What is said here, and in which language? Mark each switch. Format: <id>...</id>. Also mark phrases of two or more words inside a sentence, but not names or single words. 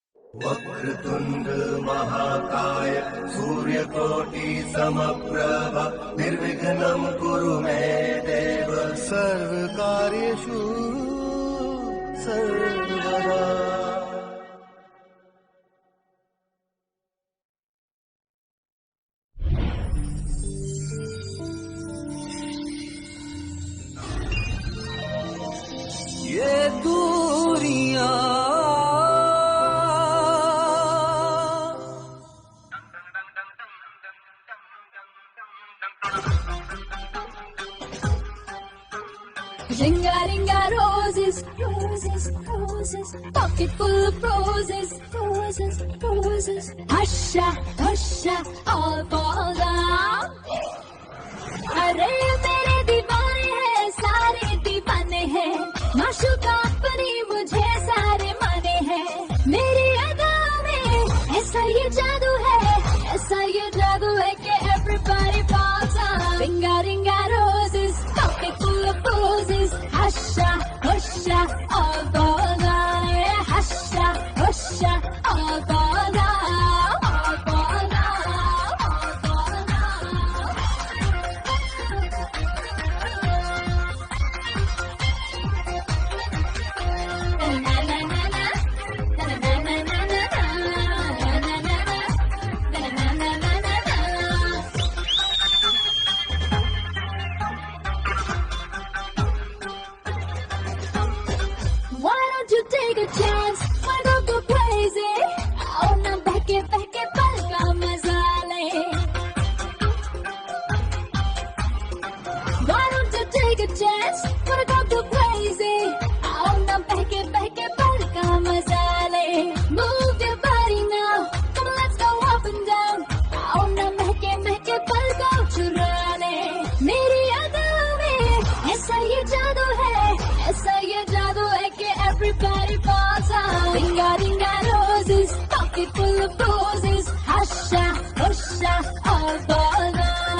<sa>वक्रतुंड महाकाय सूर्यकोटि समप्रभ निर्विघ्नं कुरु मे देव सर्वकार्येषु सर्वदा।</sa> <hi>ये दूरियां</hi> <en>Ringa ringa roses, roses, roses, pocket full of roses, roses, roses. Husha, husha, all fall down.</en> <hi>अरे मेरे दीवाने हैं, सारे दीवाने हैं, माशूका अपनी मुझे सारे माने हैं। मेरी अदाओं में ऐसा ये जादू है, ऐसा ये जादू है कि</hi> <en>everybody falls down. Ringa ringa roses, pocket full of roses. Husha, husha, all fall down. Yeah, husha, husha, all fall down, all fall down, all fall down. Na na na na, na na na na na, na na na na, na na na na na. Why don't you take a chance? Why don't go crazy?</en> <hi>Oh, ना बहके बहके पल का मज़ा ले.</hi> <en>Why don't you take a chance? Wanna go crazy?</en> <hi>Oh, ना बहके बहके पल का मज़ा ले.</hi> <en>Move your body now. Come on, let's go up and down.</en> <hi>Oh, ना बहके पल का चुरा ले. मेरी अदाओं में ऐसा ये जादू है, ऐसा ये जादू है कि</hi> <en>everybody falls down. Ringa ringa roses, pocket full of roses. Husha, husha, all fall down.</en>